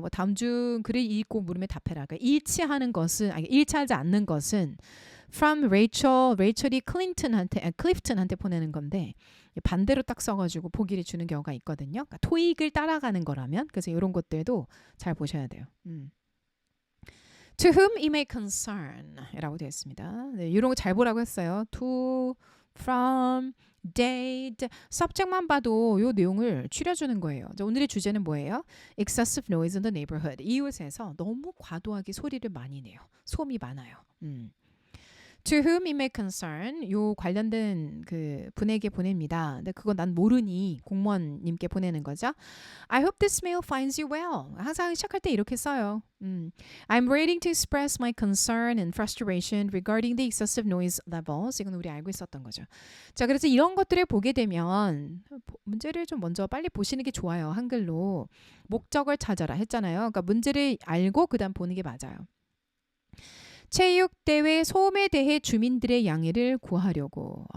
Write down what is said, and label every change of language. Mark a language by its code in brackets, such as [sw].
[ko] 뭐 다음 중 글을 읽고 물음에 답해라. 그러니까 일치하는 것은 일치하지 않는 것은 from 레이첼이 클리프튼한테 보내는 건데 반대로 딱 써가지고 보기를 주는 경우가 있거든요. 그러니까 토익을 따라가는 거라면 그래서 이런 것들도 잘 보셔야 돼요. [en] To whom it may concern [ko] 이라고 되어 있습니다. 네, 이런 거 잘 보라고 했어요. To, from, date, subject만 봐도 이 내용을 추려주는 거예요. 오늘의 주제는 뭐예요? [en] Excessive noise in the neighborhood. [ko] 이웃에서 너무 과도하게 소리를 많이 내요. 소음이 많아요. [en] To whom it may concern [ko] 요 관련된 그 분에게 보냅니다. 근데 그거 난 모르니 공무원님께 보내는 거죠. [en] I hope this mail finds you well. [ko] 항상 시작할 때 이렇게 써요. [en] I'm waiting to express my concern and frustration regarding the excessive noise levels. [ko] 이건 우리 알고 있었던 거죠. 자, 그래서 이런 것들을 보게 되면 문제를 좀 먼저 빨리 보시는 게 좋아요. 한글로 목적을 찾아라 했잖아요. 그러니까 문제를 알고 그다음 보는 게 맞아요. 체육대회 소음에 대해 주민들의 양해를 구하려고.